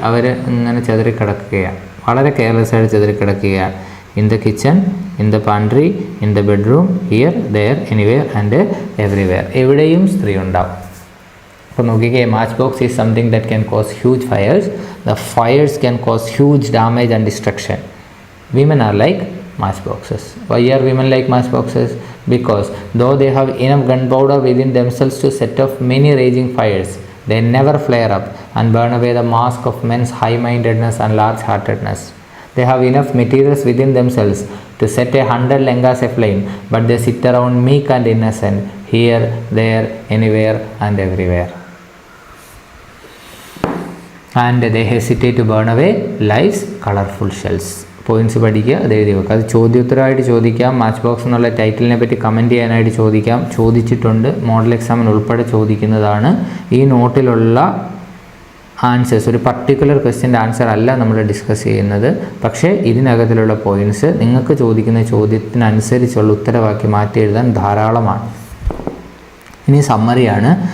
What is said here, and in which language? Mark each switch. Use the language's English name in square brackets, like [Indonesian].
[Malayalam] അവർ ഇങ്ങനെ ചെതറിക്കിടക്കുകയാണ്, വളരെ കെയർലെസ്സായിട്ട് ചെതറിക്കിടക്കുകയാണ്. [English] In the kitchen, in the pantry, in the bedroom, here, there, anywhere and everywhere. [Malayalam] എവിടെയും സ്ത്രീ ഉണ്ടാവും. അപ്പോൾ നോക്കിക്കേ, [English] Matchbox is something that can cause huge fires. The fires can cause huge damage and destruction. Women are like matchboxes. Why are women like matchboxes? Because though they have enough gunpowder within themselves to set off many raging fires, they never flare up and burn away the mask of men's high-mindedness and large-heartedness. They have enough materials within themselves to set 100 langas aflame, but they sit around meek and innocent, here, there, anywhere and everywhere. And they hesitate to burn away life's colourful shells. [Malayalam] Points പഠിക്കുക, അത് എഴുതി വെക്കുക. അത് ചോദ്യോത്തരമായിട്ട് ചോദിക്കാം, match box എന്നുള്ള ടൈറ്റിലിനെ പറ്റി comment ചെയ്യാനായിട്ട് ചോദിക്കാം, ചോദിച്ചിട്ടുണ്ട്, മോഡൽ എക്സാമിന് ഉൾപ്പെടെ ചോദിക്കുന്നതാണ്. ഈ നോട്ടിലുള്ള ആൻസേഴ്സ് ഒരു പർട്ടിക്കുലർ ക്വസ്റ്റ്യൻ്റെ ആൻസർ അല്ല നമ്മൾ ഡിസ്കസ് ചെയ്യുന്നത്, പക്ഷേ ഇതിനകത്തിലുള്ള പോയിൻറ്റ്സ് നിങ്ങൾക്ക് ചോദിക്കുന്ന ചോദ്യത്തിനനുസരിച്ചുള്ള ഉത്തരവാക്കി മാറ്റി എഴുതാൻ ധാരാളമാണ്. ഇനി സമ്മറിയാണ്.